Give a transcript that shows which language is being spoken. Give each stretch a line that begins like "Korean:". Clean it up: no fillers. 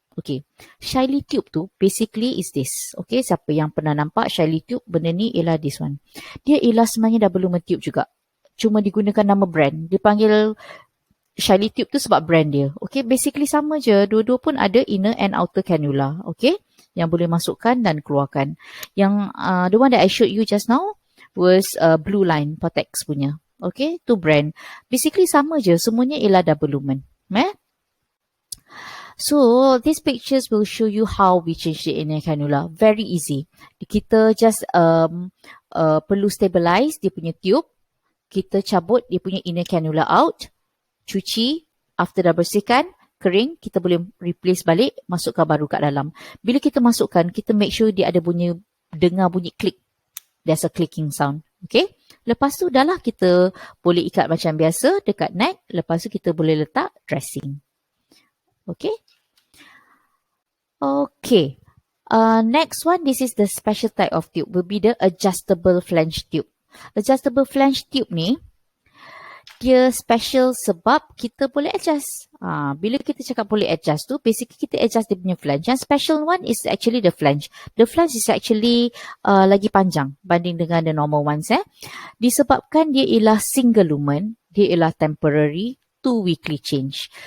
English: Okay, Shiley tube tu basically is this.
Malay: Okay, siapa yang pernah nampak Shiley tube, benda ni ialah
English: this one.
Malay: Dia ialah sebenarnya double lumen tube juga. Cuma digunakan nama brand. Dia panggil Shiley tube tu sebab brand dia. Okay, basically sama je. Dua-dua pun ada
English: inner and outer cannula.
Malay: Okay, yang boleh masukkan dan keluarkan.
English: Yang the one that I showed you just now was Blue Line, Protex punya.
Malay: Okay, tu brand. Basically sama je. Semuanya ialah double lumen.
English: So, these pictures will show you how we change the inner cannula. Very easy.
Malay: Kita just perlu stabilize dia punya tube. Kita cabut dia punya inner cannula out, cuci, after dah bersihkan, kering, kita boleh replace balik, masukkan baru kat dalam. Bila kita masukkan, kita make sure dia ada dengar bunyi klik.
English: There's a clicking sound.
Malay: Okay. Lepas tu dah lah kita boleh ikat macam biasa dekat neck. Lepas tu kita boleh letak dressing. Okay. Okay.
English: Next one, this is the special type of tube, will be the adjustable flange tube.
Malay: Adjustable flange tube ni, dia special sebab kita boleh adjust. Bila kita cakap boleh adjust tu, basically kita adjust dia punya flange.
English: Yang special one is actually the flange. The flange is actually
Malay: lagi panjang banding dengan
English: the normal ones.
Malay: Disebabkan dia ialah single lumen, dia ialah temporary,
English: 2 weekly change.